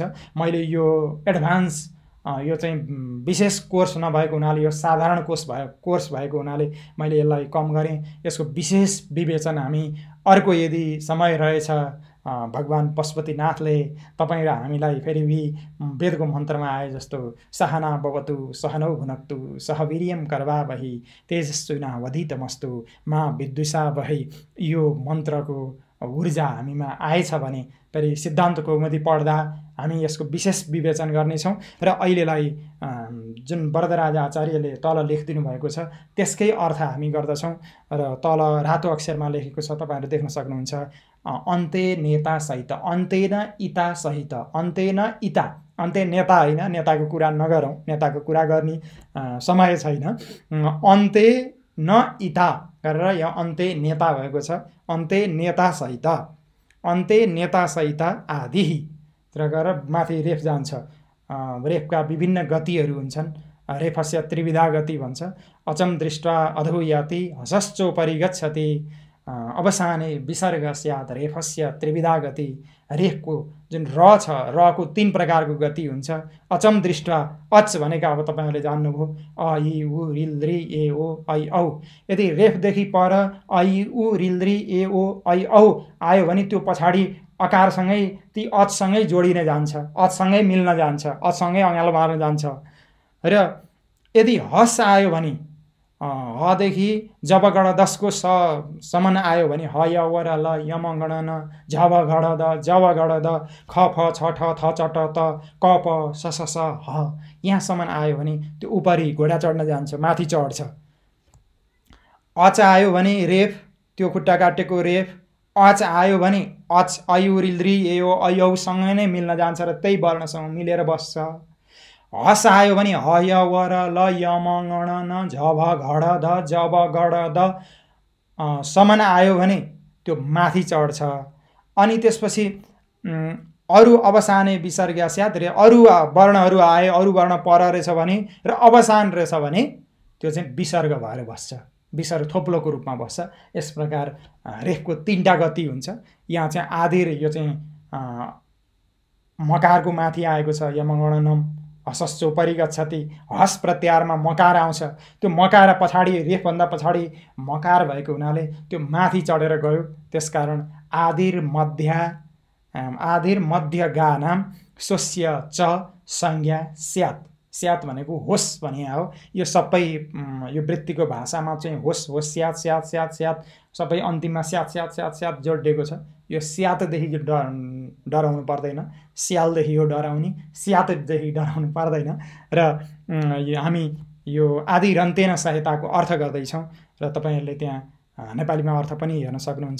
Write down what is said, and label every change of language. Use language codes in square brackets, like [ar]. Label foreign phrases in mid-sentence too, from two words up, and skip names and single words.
[ne] मैले यो एडभान्स यो चाहिँ विशेष कोर्स नभएको हुनाले, यो साधारण कोर्स भएको हुनाले मैले यसलाई कम गरेँ। यसको विशेष विवेचन हामी अर्को यदि समय रहेछ भगवान पशुपतिनाथले तपाईँ र हामीलाई फेरि वेदको मन्त्रमा आए जस्तो [sa] सहना भवतु सहनौ भुनक्तु सह वीर्यं कर्वावहि तेजस्विनावधीतमस्तु मा विद्विषावहै, [ne] यो मन्त्रको ऊर्जा हामीमा आएछ भने फेरि सिद्धान्त कौमुदी पढ्दा हामी यसको विशेष विवेचन गर्नेछौँ। र अहिलेलाई जुन वरदराज आचार्यले तल लेखिदिनु भएको छ त्यसकै अर्थ हामी गर्दछौँ। र तल रातो अक्षरमा लेखेको छ, तपाईँहरू देख्न सक्नुहुन्छ, [sa] अन्ते नेता सहित, अन्तेन इता सहित, अन्तेन इता, [ne] अन्त्य नेता होइन, नेताको कुरा नगरौँ, नेताको कुरा गर्ने समय छैन। [sa] अन्ते न इता [ne] गरेर यहाँ अन्त्य नेता भएको छ, अन्त्य नेता सहित, अन्त्य नेता सहित आदिहि र गरेर माथि रेफ जान्छ। रेफका विभिन्न गतिहरू हुन्छन्। [sa] रेफस्य त्रिविधा गति भन्छ। अचम दृष्ट्वा अधो याति हसश्चोपरि गच्छति, अवसाने विसर्ग स्यात् रेफस्य त्रिविधा गति। [ne] रेफको जुन र छ, रको 3 प्रकारको गति हुन्छ। [sa] अचम दृष्ट्वा, [ne] अच भनेका अब तपाईँहरूले जान्नुभयो, अ इ उ रिल रि ए ओ ऐ औ। यदि रेफदेखि पर अ इ उ रिल रि ए ओ ऐ औ आयो भने त्यो पछाडि अकारसँगै ती अचसँगै जोडिन जान्छ, अचसँगै मिल्न जान्छ, अचसँगै अँगालो मार्न जान्छ। र यदि हस आयो भने हदेखि जब गण 10को समन आयो भने ह य व र ल यम गण न झब घड द जब घड द ख फ छ ठ थ च ट त क प स स स ह, यहाँसम्म आयो भने त्यो उपरि घोडा चढ्न जान्छ, माथि चढ्छ। अच आयो भने रेफ, त्यो खुट्टा काटेको रेफ। अच आयो भने अच अयुरिल्री एओ ऐऔसँग नै मिल्न जान्छ र त्यही वर्णसँग मिलेर बस्छ। हस आयो भने ह य व र ल यम गण न झभ घड ध जब गड द समन आयो भने त्यो माथि चढ्छ। अनि त्यसपछि अरु [sa] अवसाने विसर्ग स्यात्, [ne] रे अरु वर्णहरू आए, अरु वर्ण पर रहेछ भने र अवसान रहेछ भने त्यो चाहिँ विसर्ग भएर बस्छ, विसर्ग थोप्लोको रूपमा बस्छ। यस प्रकार रेफको 3टा गति हुन्छ। यहाँ चाहिँ आदिर, यो चाहिँ मकारको माथि आएको छ, [sa] यमगणनम हसश्चोपरि गच्छति। [ne] हस प्रत्याहारमा मकार आउँछ, त्यो मकार पछाडि, रेफभन्दा पछाडि मकार भएको हुनाले त्यो माथि चढेर गयो। [sa] त्यसकारण आदिर मध्य गा नाम स्वस्य च संज्ञा स्यात्। [ne] स्यात् भनेको होस् भने हो। यो सबै यो वृत्तिको भाषामा चाहिँ होस् होस् स्यात् स्यात् स्यात् स्यात् सबै अन्तिममा स्यात् स्यात् स्यात् स्यात् जोडिएको छ। यो स्यातदेखि डराउनु पर्दैन, स्यालदेखि यो डराउने, स्यातदेखि डराउनु पर्दैन। र हामी यो [sa] आदि रन्तेन सहायताको [ne] अर्थ गर्दैछौँ र तपाईँहरूले त्यहाँ नेपालीमा अर्थ पनि हेर्न सक्नुहुन्छ।